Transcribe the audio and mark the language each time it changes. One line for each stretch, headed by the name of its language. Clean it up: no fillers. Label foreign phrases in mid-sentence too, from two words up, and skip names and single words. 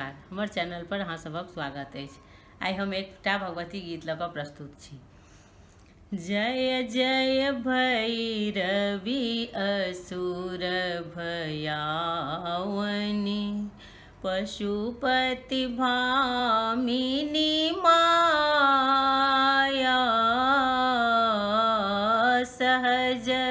Maithili: हमर चैनल पर अहाँ सभक स्वागत अछि। आइ हम एकटा भगवती गीत लऽ कऽ प्रस्तुत छी। जय जय भैरवी असुर भयावनी, पशुपति भामिनी माया, सहज